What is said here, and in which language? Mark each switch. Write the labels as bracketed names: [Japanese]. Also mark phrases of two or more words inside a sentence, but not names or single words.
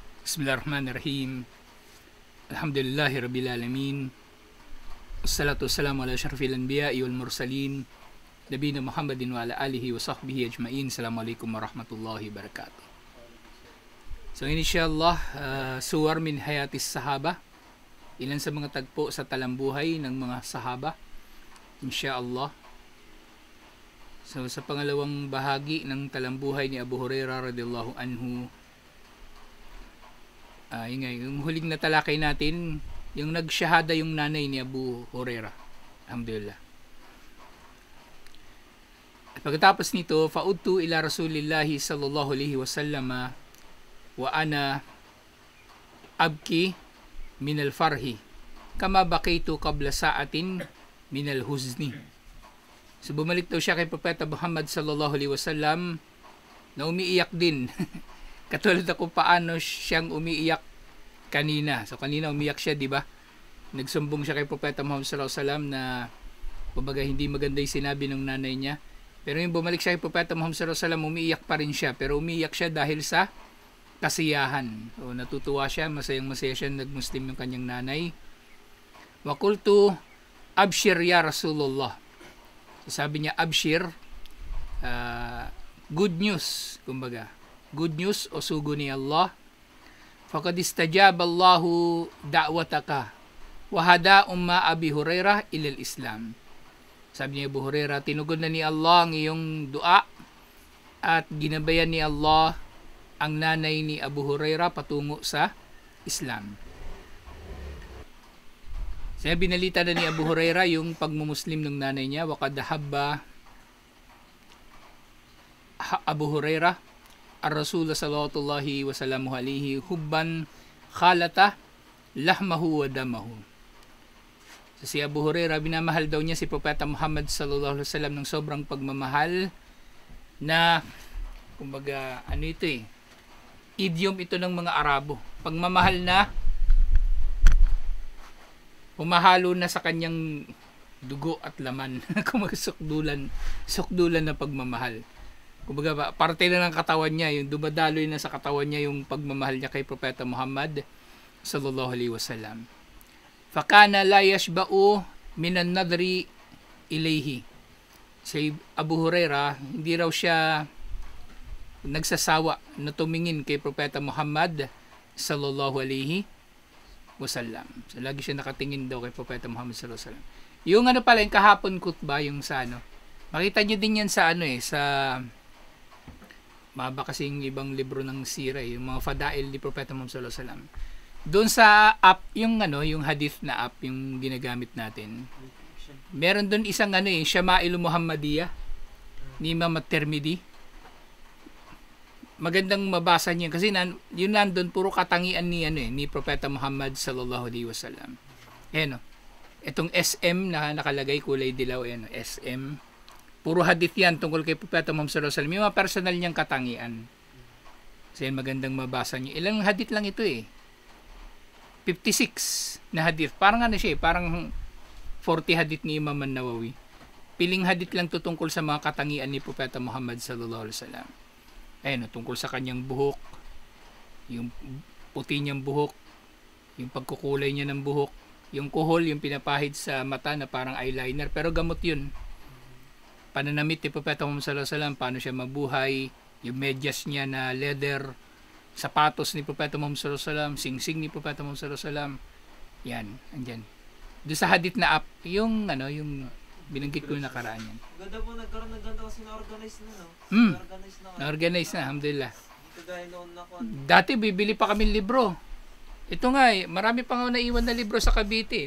[Arabic] بسم الله الرحمن الرحيم. الحمد لله رب العالمين. والصلاة والسلام على أشرف الأنبياء والمرسلين. نبينا محمد وعلى آله وصحبه أجمعين. السلام عليكم ورحمة الله وبركاته. So إن شاء الله، صور من حياة الصحابة. [Filipino] Ilan sa mga tagpo sa talambuhay ng mga sahaba. Inshallah. So sa pangalawang bahagi ng talambuhay ni Abu Hurairah [Arabic] رضي الله عنه, [Filipino] yung huling natalakay natin, yung nagsyahada yung nanay ni Abu Hurairah. Alhamdulillah. At pagkatapos nito, [Arabic] فعدت إلى رسول الله صلى الله عليه وسلم وأنا أبكي من الفرح كما بكيت قبل ساعة من الحزن. [Filipino] So bumalik daw siya kay Propeta Muhammad [Arabic] صلى الله عليه وسلم [Filipino] na umiiyak din. Katulad ako paano siyang umiiyak kanina. So kanina umiyak siya, di ba? Nagsumbong siya kay Propeta Muhammad [Arabic] صلى الله عليه وسلم [Filipino] na kumbaga hindi maganda yung sinabi ng nanay niya. Pero yung bumalik siya kay Propeta Muhammad [Arabic] صلى الله عليه وسلم, [Filipino] umiiyak pa rin siya. Pero umiiyak siya dahil sa kasiyahan. O natutuwa siya, masayang-masaya siya, nagmuslim yung kanyang nanay. [Arabic] وقلت أبشر يا رسول الله. [Filipino] So sabi niya abshir, [English] good news, [Filipino] kumbaga. [English] Good news [Filipino] o sugo ni Allah. [Arabic] فقد استجاب الله دعوتك وهدى أم أبي هريرة إلى الإسلام. [Filipino] Sabi niya Abu Hurairah, tinugon na ni Allah ang iyong dua at ginabayan ni Allah ang nanay ni Abu Hurairah patungo sa Islam. Sabi binalita na ni Abu Hurairah yung pagmumuslim ng nanay niya. [Arabic] وقد أحب أبو هريرة الرسول صلى الله عليه وسلم عليه حبا خالط لحمه ودمه. [Filipino] So, si Abu Hurairah, binamahal daw niya si Propeta Muhammad [Arabic] صلى الله عليه وسلم [Filipino] ng sobrang pagmamahal na kumbaga ano ito idiom ito ng mga Arabo. Pagmamahal na humahalo na sa kanyang dugo at laman. Kumbaga sukdulan na pagmamahal. Kumbaga parte na ng katawan niya, yung dumadaloy na sa katawan niya yung pagmamahal niya kay Propeta Muhammad [Arabic] صلى الله عليه وسلم. فكان لا يشبع من النظر إليه. [Filipino] Si Abu Hurairah, hindi raw siya nagsasawa na tumingin kay Propeta Muhammad [Arabic] صلى الله عليه وسلم. [Filipino] So lagi siya nakatingin daw kay Propeta Muhammad [Arabic] صلى الله عليه وسلم. [Filipino] Yung ano pala, yung kahapon khutbah, yung sa ano. Makita niyo din yan sa ano sa maba kasing ibang libro ng sira, yung mga fadail ni Propeta Muhammad [Arabic] صلى الله عليه وسلم. [Filipino] Doon sa app, yung ano, yung hadith na app, yung ginagamit natin. Meron doon isang ano Shama'il Muhammadiyah ni Imam At-Tirmidhi. Magandang mabasa niya kasi yun nandun puro katangian ni ni Propeta Muhammad [Arabic] صلى الله عليه وسلم. [Filipino] Ayan itong SM na nakalagay kulay dilaw, SM. Puro hadith yan tungkol kay Propeta Muhammad [Arabic] صلى الله عليه وسلم. [Filipino] Yung mga personal niyang katangian. So yan, magandang mabasa niyo. Ilang hadith lang ito 56 na hadith. Parang ano siya parang 40 hadith ni Imam An-Nawawi. Piling hadith lang to tungkol sa mga katangian ni Propeta Muhammad [Arabic] صلى الله عليه وسلم. [Filipino] Ayun, tungkol sa kanyang buhok, yung puti niyang buhok, yung pagkukulay niya ng buhok, yung kuhol, yung pinapahid sa mata na parang eyeliner, pero gamot yun. Pananamit ni Propeta Muhammad [Arabic] صلى الله عليه وسلم, [Filipino] paano siya mabuhay, yung medyas niya na leather, sapatos ni Propeta Muhammad [Arabic] صلى الله عليه وسلم, [Filipino] singsing ni Propeta Muhammad [Arabic] صلى الله عليه وسلم. [Filipino] Yan, andyan. Doon sa hadith na app, yung yung binanggit ko yung nakaraan yan. Ganda po, nagkaroon ng ganda kasi na-organize na, no? Na-organize na, alhamdulillah. Ito dahil noon na ko. Dati bibili pa kami libro. Ito nga marami pa nga naiwan na libro sa Cavite.